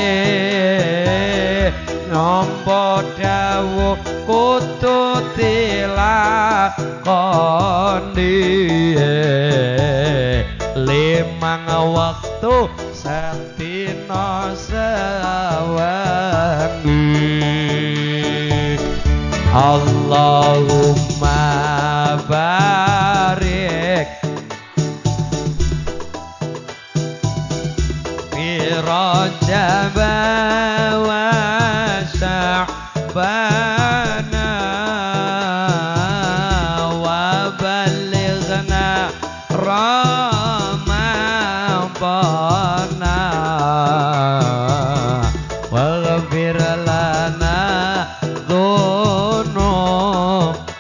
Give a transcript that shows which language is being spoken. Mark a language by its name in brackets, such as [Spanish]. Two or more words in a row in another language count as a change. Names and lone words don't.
[Javanese] nampa dawuh kudu dilakoni 5 waktu sedina sewengi. [Arabic] اللهم بارك في رجب و وشعبان وبلغنا رمضان واغفر لنا ذنوب.